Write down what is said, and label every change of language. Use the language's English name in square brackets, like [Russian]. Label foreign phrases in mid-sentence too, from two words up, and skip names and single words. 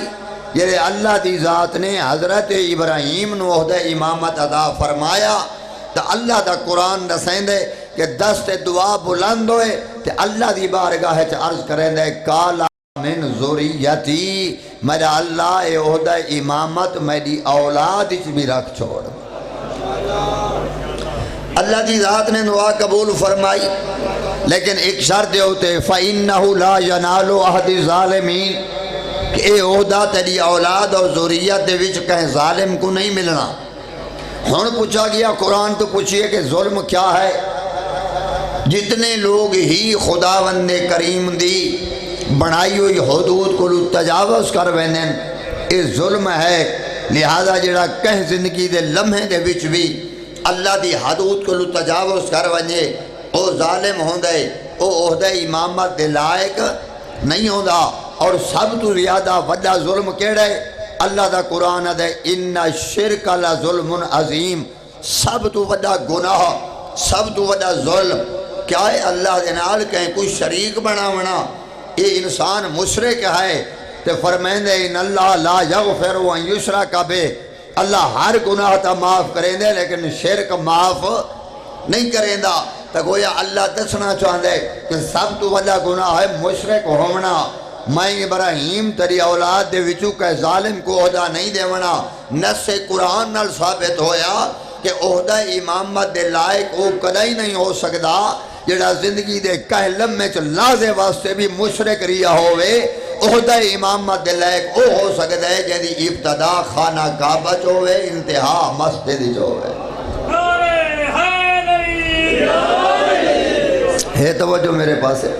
[Saraiki] یہ اللہ دی ذات نے حضرت ابراہیم نو عہدہ امامت عطا فرمایا، تو اللہ دا قرآن دسیں دے کہ دست دعا بلند ہوئے تو اللہ دی بارگاہ عرض کریں دے [Arabic] قالا من ذریتی، [Saraiki] میرا اللہ اے عہدہ امامت میری اولاد اچ بھی رکھ چھوڑ۔ اللہ دی ذات نے دعا قبول فرمائی، لیکن ایک شرط ہوتے [Arabic] فَإِنَّهُ لَا يَنَالُ عَهْدِ الظَّالِمِينَ، [Saraiki] کہ اے عہدہ تیری اولاد اور ذریت دے وچ کہیں ظالم کو نہیں ملنا۔ ہن پوچھا گیا قرآن تو پوچھئے کہ ظلم کیا ہے؟ جتنے لوگ ہی خداوند کریم دی بنائی ہوئی حدود کو تجاوز کر وینن یہ ظلم ہے۔ لہذا جڑا کہیں زندگی دے لمحے دے وچ بھی اللہ دی حدود کو تجاوز کر ونجے او ظالم ہوندے، او عہدہ امامت دے لائق نہیں ہوندا۔ اور سب تو زیادہ وڈا ظلم کیڑا ہے؟ اللہ دا قرآن دے [Arabic] ان الشرک لظلم عظیم، [Saraiki] سب تو وڈا گناہ، سب تو وڈا ظلم کیا ہے؟ اللہ دے نال کہیں کوئی شریک بناونا، یہ انسان مشرک ہے۔ تے فرمائندے [Arabic] ان اللہ لا یغفر ان یشرک بہ، [Saraiki] اللہ ہر گناہ تا معاف کریں دے لیکن شرک معاف نہیں کریں دا۔ تو گویا اللہ دسنا چاہندے کہ سب تو وڈا گناہ ہے مشرک ہونا۔ میں ابراہیم تیری اولاد دے وچوں کہ ظالم کو عہدہ نہیں دیونا، نص قرآن نال ثابت ہویا کہ عہدہ امامت دے لائق او کدی نہیں ہو سکدا جڑا زندگی دے کہہ لمحے چ لازے واسطے بھی مشرک ریا ہوئے۔ عہدہ امامت دے لائق او ہو سکدا ہے جہدی ابتدا خانہ کعبہ چ ہوئے، انتہا مسجد چ ہوئے۔ ہے توجہ میرے پاس ہے؟